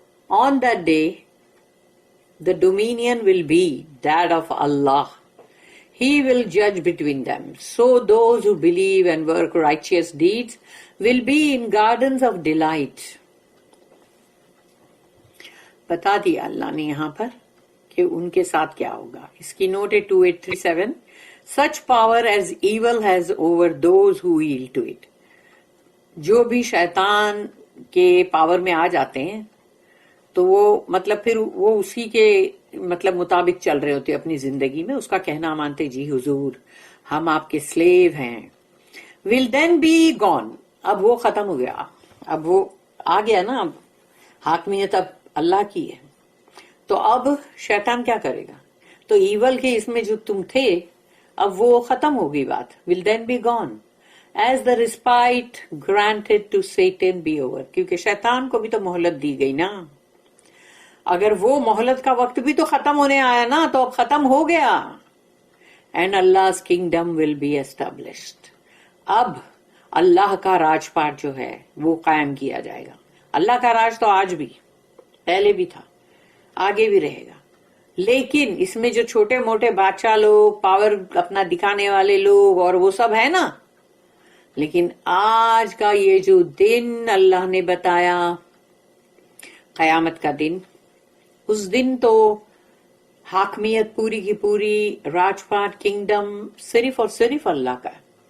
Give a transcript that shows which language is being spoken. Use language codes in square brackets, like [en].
[en] On that day, the dominion will be that of Allah. He will judge between them. So those who believe and work righteous deeds will be in gardens of delight. [ur] بتا دیا اللہ نے یہاں پر کہ ان کے ساتھ کیا ہوگا. اس کی نوٹ ہے 2837. [en] Such power as evil has over those who yield to it. [ur] جو بھی شیطان کے پاور میں آ جاتے ہیں تو وہ مطلب پھر وہ اسی کے مطلب مطابق چل رہے ہوتے اپنی زندگی میں، اس کا کہنا مانتے، جی حضور ہم آپ کے سلیو ہیں. [en] will then be gone، [ur] اب وہ ختم ہو گیا، اب وہ آ گیا نا، اب حاکمیت اب اللہ کی ہے. تو اب شیطان کیا کرے گا؟ تو ایول کے اس میں جو تم تھے اب وہ ختم ہوگی بات. [en] will then be gone as the respite granted to Satan be over. [ur] کیونکہ شیطان کو بھی تو مہلت دی گئی نا. اگر وہ مہلت کا وقت بھی تو ختم ہونے آیا نا، تو اب ختم ہو گیا. [en] and Allah's kingdom will be established. [ur] اب اللہ کا راج پاٹ جو ہے وہ قائم کیا جائے گا. اللہ کا راج تو آج بھی، پہلے بھی تھا، آگے بھی رہے گا. لیکن اس میں جو چھوٹے موٹے بادشاہ لوگ، پاور اپنا دکھانے والے لوگ اور وہ سب ہے نا، لیکن آج کا یہ جو دن اللہ نے بتایا، قیامت کا دن، اس دن تو حاکمیت پوری کی پوری، راج پاٹ، کنگڈم صرف اور صرف اللہ کا ہے.